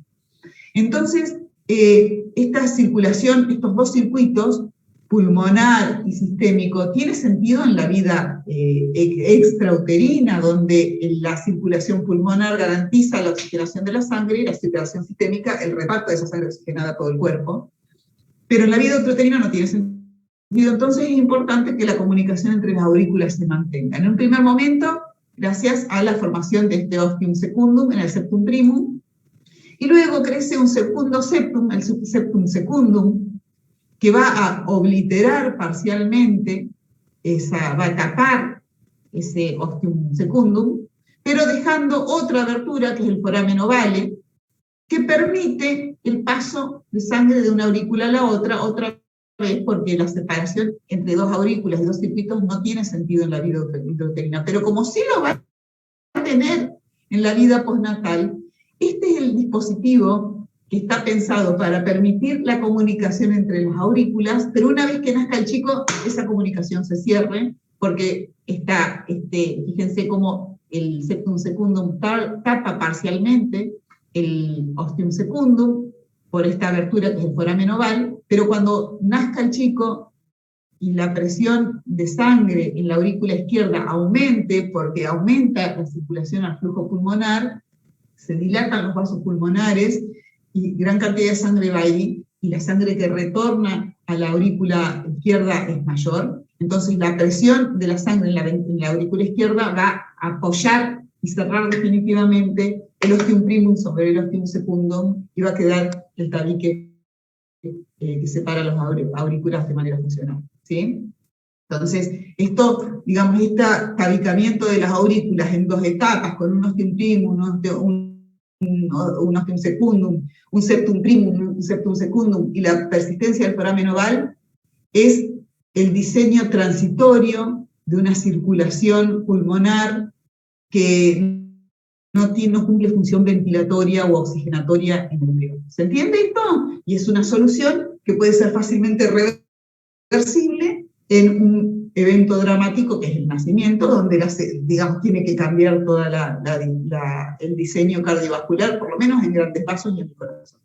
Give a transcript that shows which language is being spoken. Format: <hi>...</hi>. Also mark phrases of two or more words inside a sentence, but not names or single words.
<es>Entonces, esta circulación, estos dos circuitos, pulmonar y sistémico, tiene sentido en la vida extrauterina, donde la circulación pulmonar garantiza la oxigenación de la sangre, y la circulación sistémica el reparto de esa sangre oxigenada a todo el cuerpo. Pero en la vida extrauterina no tiene sentido. Entonces es importante que la comunicación entre las aurículas se mantenga. En un primer momento, gracias a la formación de este</es> <la>ostium secundum</la> <es>en el</es> <la>septum primum,</la> <es>y luego crece un segundo septum, el</es> <la>septum secundum,</la> <es>que va a obliterar parcialmente, va a tapar ese</es> <la>ostium secundum,</la> <es>pero dejando otra abertura, que es el</es> <la>foramen ovale,</la> <es>que permite el paso de sangre de una aurícula a la otra vez, porque la separación entre dos aurículas y dos circuitos no tiene sentido en la vida intrauterina, pero como sí lo va a tener en la vida postnatal, este es el dispositivo que está pensado para permitir la comunicación entre las aurículas, pero una vez que nazca el chico, esa comunicación se cierre, porque está, fíjense cómo el</es> <la>septum secundum</la> <es>tapa parcialmente el</es> <la>ostium secundum</la> <es>por esta abertura que es el foramen oval, pero cuando nazca el chico y la presión de sangre en la aurícula izquierda aumente, porque aumenta la circulación al flujo pulmonar, se dilatan los vasos pulmonares y gran cantidad de sangre va ahí, y la sangre que retorna a la aurícula izquierda es mayor, entonces la presión de la sangre en la aurícula izquierda va a apoyar y cerrar definitivamente el</es> <la>ostium primum</la> <es>sobre el</es> <la>ostium secundum,</la> <es>y va a quedar el tabique que separa los aurículas de manera funcional, ¿sí? Entonces, esto, digamos, este tabicamiento de las aurículas en dos etapas, con un</es> <la>ostium primum,</la> <es>un</es> <la>ostium secundum,</la> <es>un</es> <la>septum primum,</la> <es>un</es> <la>septum secundum,</la> <es>y la persistencia del foramen oval, es el diseño transitorio de una circulación pulmonar que no cumple función ventilatoria o oxigenatoria en el embrión. ¿Se entiende esto? Y es una solución que puede ser fácilmente reversible en un evento dramático que es el nacimiento, donde digamos, tiene que cambiar todo el diseño cardiovascular, por lo menos en grandes pasos y en el corazón.</es>